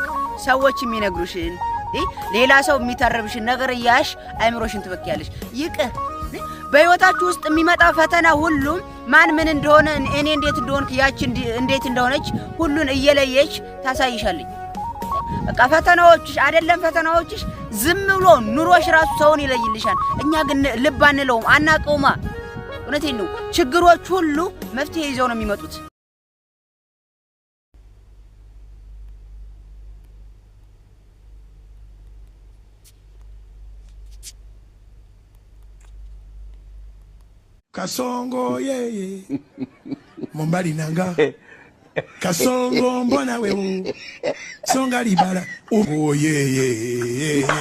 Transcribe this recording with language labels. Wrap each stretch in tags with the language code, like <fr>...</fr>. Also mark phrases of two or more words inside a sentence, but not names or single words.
<am>ሰዎች የሚነግሩሽን ሌላ ሰው የሚተርብሽን ነገር ያሽ አይምሮሽን ትበክያለሽ ይቅር በህይወታችሁ ውስጥ የሚመጣ ፈተና ሁሉ ማን ምን እንደሆነ እኔ እንዴት እንደሆንክ ያቺ እንዴት እንደሆነች ሁሉን እየለየች ታሳይሻለች በቃ ፈተናዎችሽ አይደለም ፈተናዎችሽ ዝም ብሎ ኑሮሽ ራሱ ሰውን ይለይልሻል እኛ ግን ልብ አንለውም አናቀውማ እውነቴን ነው ችግሮች ሁሉ መፍትሄ ይዘው ነው የሚመጡት</am> <sw>Kasongo yeye Mombali nanga Kasongo mbona wewe Songa libala oh yeye</sw>